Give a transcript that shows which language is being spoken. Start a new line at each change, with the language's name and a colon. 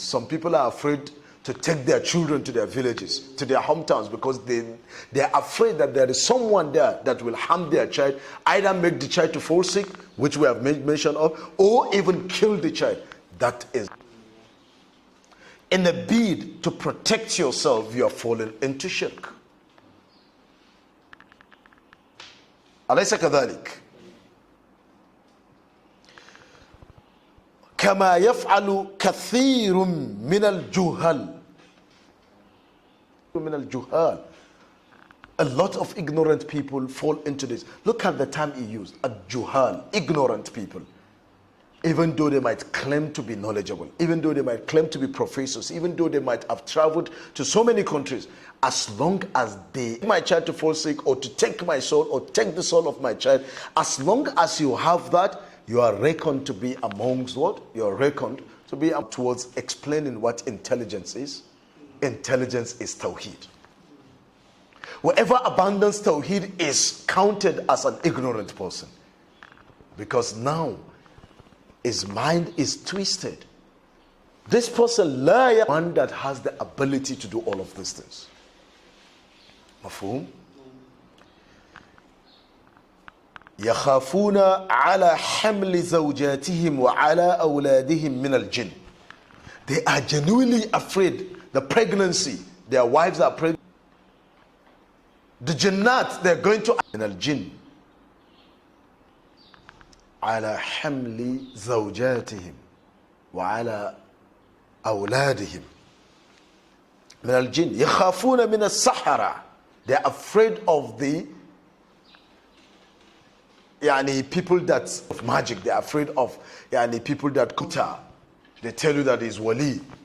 English: Some people are afraid to take their children to their villages, to their hometowns, because they're afraid that there is someone there that will harm their child, either make the child to fall sick, which we have made mention of, or even kill the child. That is. In a bid to protect yourself, you are falling into shirk.
Arabic: أليس كذلك؟ كما يفعل كثير من الجهال.
English: A lot of ignorant people fall into this. Look at the term he used, al-juhal, ignorant people. Even though they might claim to be knowledgeable, even though they might claim to be professors, even though they might have traveled to so many countries, as long as they take my child to fall sick, or to take my soul, or take the soul of my child, as long as you have that, you are reckoned to be amongst what? You are reckoned to be towards explaining what intelligence is. Intelligence is tawheed. Whoever abandons tawheed is counted as an ignorant person, because now his mind is twisted. This person, one that has the ability to do all of these things.
Arabic: Mafhum? يخافون على حمل زوجاتهم وعلى أولادهم من الجن.
English: They are genuinely afraid. The pregnancy, their wives are pregnant. The jinnat, they're going to
Arabic: من الجن. على حمل زوجاتهم وعلى أولادهم من الجن يخافون من السحرة.
English: They're afraid of the people that of magic. They're afraid of people that kuta. They tell you that he's wali.